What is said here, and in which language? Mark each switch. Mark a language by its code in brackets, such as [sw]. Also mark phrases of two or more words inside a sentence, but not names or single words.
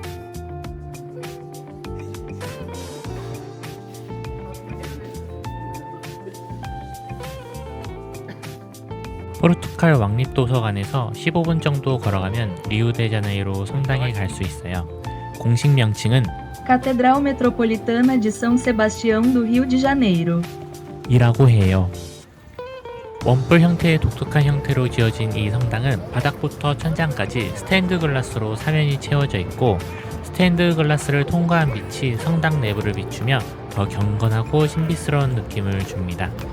[ko] 포르투갈 왕립도서관에서 15분 정도 걸어가면 리우데자네이루 성당에 갈 수 있어요. 공식 명칭은 Catedral Metropolitana de São Sebastião do Rio de Janeiro 이라고 해요. 원뿔 형태의 독특한 형태로 지어진 이 성당은 바닥부터 천장까지 스테인드 글라스로 사면이 채워져 있고 스테인드 글라스를 통과한 빛이 성당 내부를 비추며 더 경건하고 신비스러운 느낌을 줍니다.